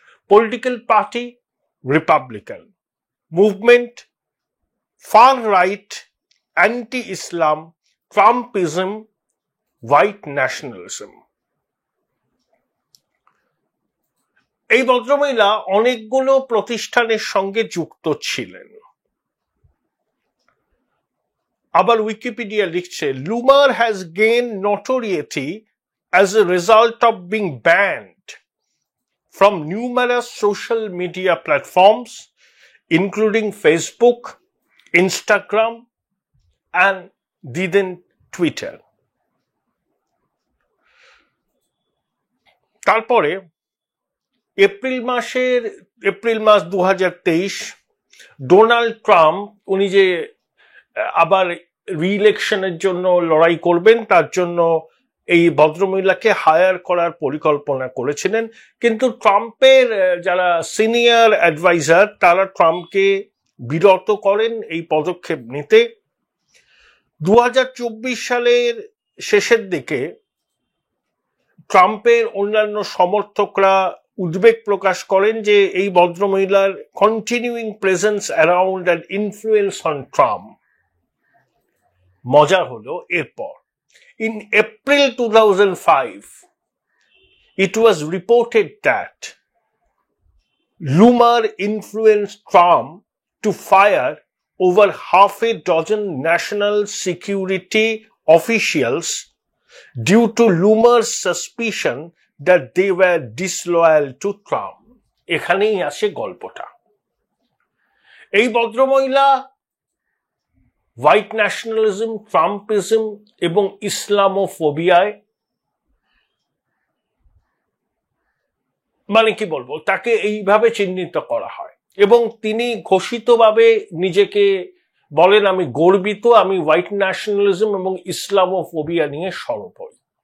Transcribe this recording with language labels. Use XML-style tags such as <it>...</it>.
<en>Political party Republican, movement far right, anti Islam, Trumpism, white nationalism.</en> <bn>এই ভদ্রমহিলা অনেকগুলো প্রতিষ্ঠানের সঙ্গে যুক্ত ছিলেন। আবার উইকিপিডিয়া লিখছে,</bn> <en>Loomer has gain notoriety as a result of being banned from numerous social media platforms including Facebook, Instagram and then Twitter.</en> <bn>তারপরে এপ্রিল মাস ২০২৩ ডোনাল্ড ট্রাম্প, উনি যে আবার রিইলেকশনের জন্য লড়াই করবেন, তার জন্য এই ভদ্রমহিলাকে হায়ার করার পরিকল্পনা করেছিলেন। কিন্তু ট্রাম্পের যারা সিনিয়র অ্যাডভাইজার তারা ট্রাম্পকে বিরত করেন এই পদক্ষেপ নিতে। ২০২৪ সালের শেষের দিকে ট্রাম্পের অন্যান্য সমর্থকরা উদ্বেগ প্রকাশ করেন যে এই ভদ্রমহিলার</bn> <en>Continuing presence around and influence on Trump.</en> <bn>মজা হলো এরপর</bn> <en>In April 2005 it was reported that Lumar influenced Trump to fire over half a dozen national security officials due to Lumar's suspicion that they were disloyal to Trump.</en> <bn>এখানেই আসে গল্পটা। এই ভদ্রমহিলা white nationalism, ট্রাম্পিজম এবং ইসলামোফোবিয়ায়, মানে কি বলবো, তাকে এইভাবে চিহ্নিত করা হয় এবং তিনি ঘোষিতভাবে নিজেকে বলেন, আমি গর্বিত, আমি হোয়াইট ন্যাশনালিজম এবং ইসলামোফোবিয়া নিয়ে সরব হই।</bn>